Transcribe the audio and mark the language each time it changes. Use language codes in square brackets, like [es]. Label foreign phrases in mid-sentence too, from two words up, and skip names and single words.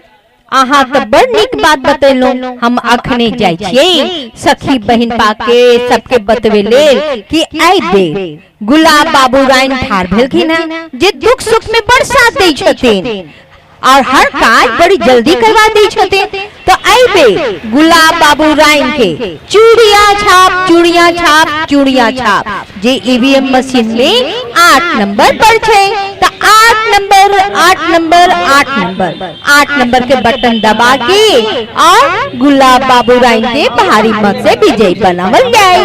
[mai] अहाँ तो बड़ निक बात बतेलो, हम अखने जाय छियै सखी बहन पाके सबके बतवे लेल कि आई बेर गुलाब बाबू राय ठाड़ भेलखिन है, जे दुख सुख में बड़ साथ दै छथिन और हर काज बड़ी जल्दी करवा दै छथिन। तो आइबे गुलाब बाबू राइन के चूड़िया छाप जे [en] EVM machine [mai] में 8 नंबर पर छे। तो 8 नंबर के बटन दबा के और गुलाब बाबू राइन के भारी मत से विजयी बनावल जाए।